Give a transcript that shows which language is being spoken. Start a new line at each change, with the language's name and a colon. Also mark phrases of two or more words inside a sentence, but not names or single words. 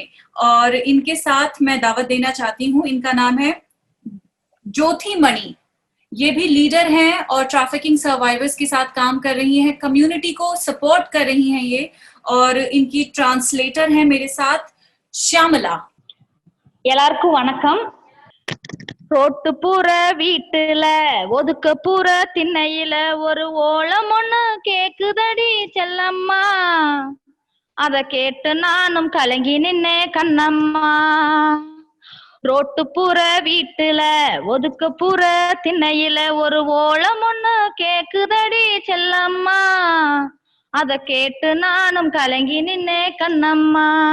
Hindi: और इनके साथ मैं दावत देना चाहती हूँ, इनका नाम है ज्योति मणि। ये भी लीडर हैं और
English: trafficking survivors
Hindi: के साथ काम कर रही हैं, कम्युनिटी को सपोर्ट कर रही हैं ये। और इनकी ट्रांसलेटर हैं मेरे साथ श्यामला।
Tamil: எல்லாருக்கும் வணக்கம். ரோட்டுப்புற வீட்டுல ஒதுக்குப்புற திண்ணையில ஒரு ஓலம் ஒண்ணு கேக்குதடி செல்லம்மா, அத கேட்டு நானும் கலங்கி நின்னே கண்ணம்மா. ரோட்டுப்புற வீட்டுல ஒதுக்குப்புற திண்ணையில ஒரு ஓலம் ஒண்ணு கேக்குதடி செல்லம்மா, அத கேட்டு நானும் கலங்கி நின்னே கண்ணம்மா.